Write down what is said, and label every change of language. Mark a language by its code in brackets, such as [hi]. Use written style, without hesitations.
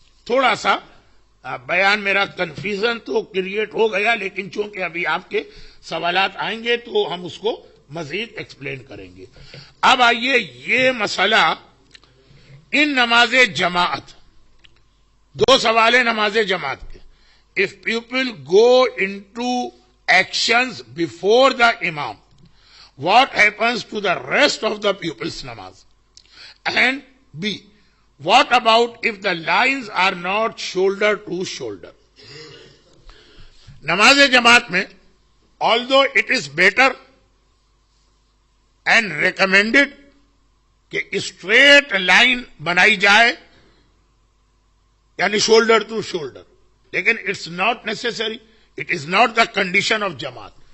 [ur] تھوڑا سا بیان میرا کنفیوژن تو کریٹ ہو گیا, لیکن چونکہ ابھی آپ کے سوالات آئیں گے تو ہم اس کو مزید ایکسپلین کریں گے. اب آئیے یہ مسئلہ ان نماز جماعت, دو سوال ہیں نماز جماعت کے. [en] If people go into actions before the imam, what happens to the rest of the pupils' namaz? And B, what about if the lines are not shoulder to shoulder? [ur] نماز جماعت میں [en] although it is better and recommended [ur] کہ straight line بنائی جائے یعنی shoulder to shoulder, لیکن [en] It's not necessary, it is not the condition of جماعت.